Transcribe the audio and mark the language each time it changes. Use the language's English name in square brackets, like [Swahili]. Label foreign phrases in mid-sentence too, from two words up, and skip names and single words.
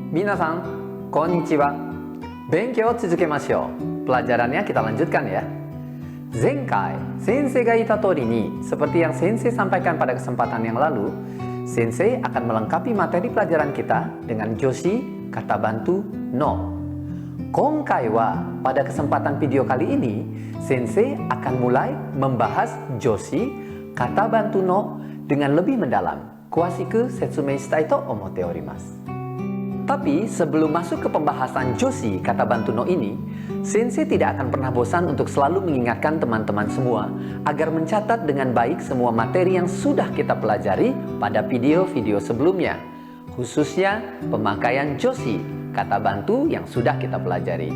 [Japanese] 皆さん、こんにちは。勉強続けましょう. [Indonesian] Pelajarannya kita lanjutkan ya. [Japanese] 前回、先生が言った通りに, [Indonesian] seperti yang sensei sampaikan pada kesempatan yang lalu, sensei akan melengkapi materi pelajaran kita dengan joshi, kata bantu no. [Japanese] 今回は, [Indonesian] pada kesempatan video kali ini, sensei akan mulai membahas joshi, kata bantu no dengan lebih mendalam. [Japanese] 詳しく説明したいと思っております. [Indonesian] Tapi sebelum masuk ke pembahasan joshi, kata bantu no ini, sensei tidak akan pernah bosan untuk selalu mengingatkan teman-teman semua agar mencatat dengan baik semua materi yang sudah kita pelajari pada video-video sebelumnya, khususnya pemakaian joshi, kata bantu yang sudah kita pelajari.